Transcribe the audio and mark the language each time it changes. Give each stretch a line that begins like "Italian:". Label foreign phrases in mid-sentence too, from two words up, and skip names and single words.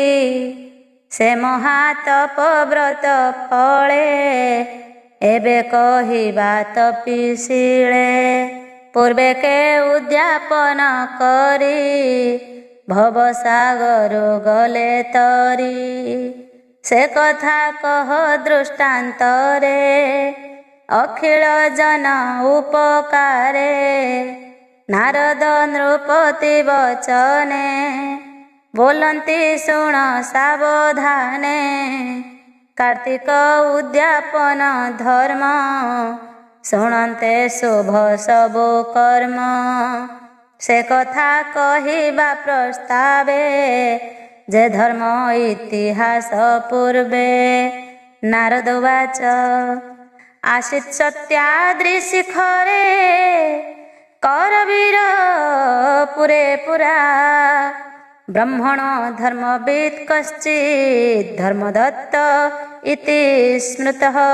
Odia: ସେ ମହାତପ ବ୍ରତ ଫଳେ ଏବେ କହିବା ତପୀଶିଳେ। ପୂର୍ବେ କେ ଉଦ୍ୟାପନ କରୀ ଭବସାଗର ଗଲେ ତରୀ। ସେ କଥା କହ ଦୃଷ୍ଟାନ୍ତରେ ଅଖିଳ ଜନ ଉପକାରେ। ନାରଦ ନୃପତି ବଚନେ ବୋଲନ୍ତି ଶୁଣ ସାବଧାନେ। କାର୍ତ୍ତିକ ଉଦ୍ୟାପନ ଧର୍ମ ଶୁଣନ୍ତେ ଶୁଭ ସବୁ କର୍ମ। ସେ କଥା କହିବା ପ୍ରସ୍ତାବେ ଯେ ଧର୍ମ ଇତିହାସ ପୂର୍ବେ।
Sanskrit: नारद उवाच आसीत् सत्याद्रि शिखरे करवीर पुरे पुरा। ब्रह्मणो धर्मवित् कश्चित् धर्मदत्त इति स्मृतः।